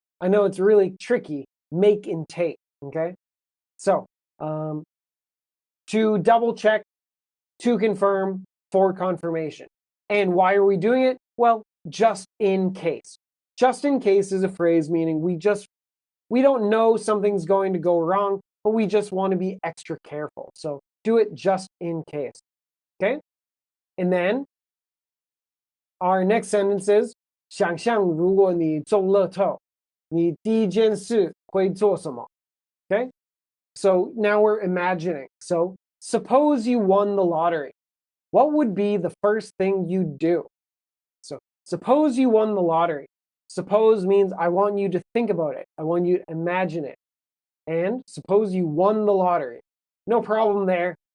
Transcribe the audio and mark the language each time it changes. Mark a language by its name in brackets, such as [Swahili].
[English] I know it's really tricky, make and take, okay? So to double check, to confirm, for confirmation. And why are we doing it? Well, just in case. Just in case is a phrase meaning we don't know something's going to go wrong, but we just want to be extra careful. So do it just in case. Okay? And then our next sentence is [Chinese] 想象如果你中乐透，你第一件事会做什么? [English] Okay? So now we're imagining. So suppose you won the lottery. What would be the first thing you'd do? So suppose you won the lottery. Suppose means I want you to think about it. I want you to imagine it. And suppose you won the lottery. No problem there.